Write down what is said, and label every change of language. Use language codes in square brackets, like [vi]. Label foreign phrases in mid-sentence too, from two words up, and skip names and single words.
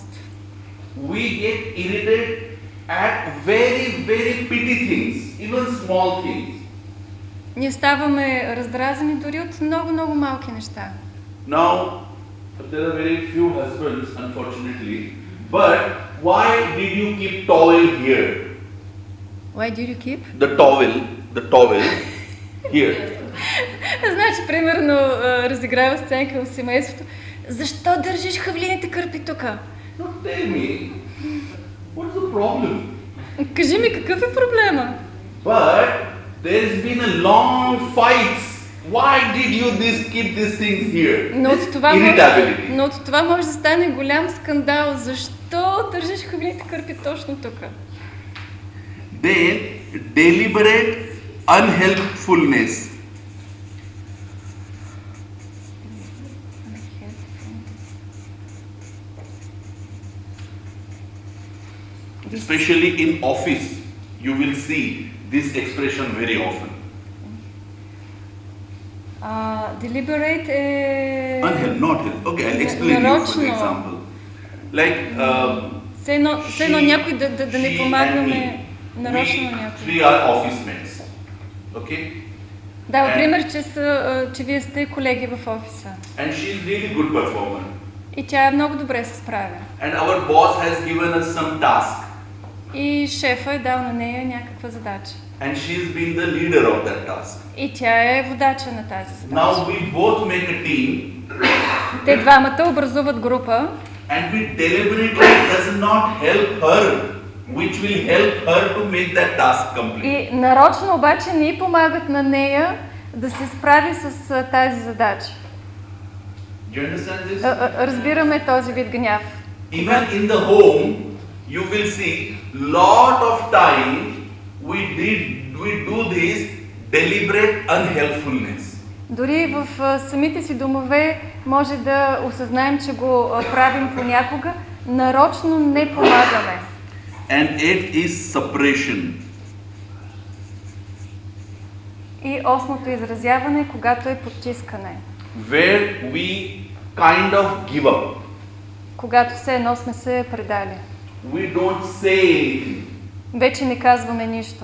[en] We get irritated at very petty things, even small things. [bg] Ние ставаме раздразени дори от много малки неща. [en] Now, there are very few husbands, unfortunately. But why did you keep towel here? Why did you keep? The towel here. [bg] Значи, примерно, разиграва сценка в семейството. Защо държиш хавлините кърпи тука? [en] No, tell me, what's the problem? [bg] Кажи ми, какъв е проблема? [en] But there's been a long fights. Why did you keep these things here? [bg] Но от това може да стане голям скандал. Защо държиш хавлините кърпи точно тук? [en] Then, deliberate unhelpfulness. Especially in office, you will see this expression very often. [bg] Deliberate е... [en] Not help. Okay, I'll explain you for example. Like, [bg] все едно някой да не помагаме нарочно на някой. [en] We are office mates. Okay? [bg] Да, пример, че вие сте колеги в офиса. [en] And she is really good performer. [bg] И тя е много добре се справя. [en] And our boss has given us some task. [bg] И шефа е дал на нея някаква задача. [en] And she has been the leader of that task. [bg] И тя е водача на тази задача. [en] Now we both make a team. [bg] Те двамата образуват група. [en] And we deliberately does not help her, which will help her to make that task complete. [bg] И нарочно обаче ни помагат на нея да се справи с тази задача. [en] Do you understand this? [bg] Разбираме този вид гняв. [en] Even in the home, you will see lot of time we do this deliberate unhelpfulness. [bg] Дори в самите си домове може да осъзнаем, че го правим понякога, нарочно не помагаме. [en] And it is suppression. [bg] И осмото изразяване, когато е потискане. [en] Where we kind of give up. [bg] Когато все едно сме се предали. [en] We don't say anything. [bg] Вече не казваме нищо.